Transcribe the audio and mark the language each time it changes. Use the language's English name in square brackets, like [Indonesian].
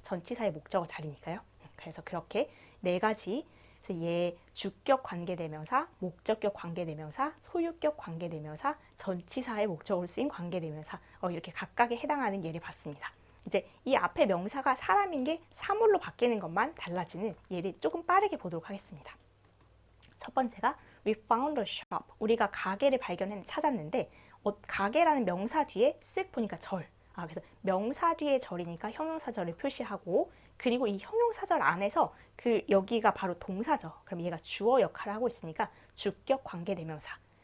[Korean] 전치사의 목적어 자리니까요. 그래서 그렇게 네 가지 그래서 얘 주격 관계대명사, 목적격 관계대명사, 소유격 관계대명사, 전치사의 목적으로 쓰인 관계대명사 이렇게 각각에 해당하는 예를 봤습니다. 이제 이 앞에 명사가 사람인 게 사물로 바뀌는 것만 달라지는 예를 조금 빠르게 보도록 하겠습니다. 첫 번째가 [English] we found a shop. [Korean] 우리가 가게를 찾았는데 가게라는 명사 뒤에 쓱 보니까 절. 그래서 명사 뒤에 절이니까 형용사절을 표시하고 그리고 이 형용사절 안에서 여기가 바로 동사죠. 그럼 얘가 주어 역할을 하고 있으니까 주격 관계대명사.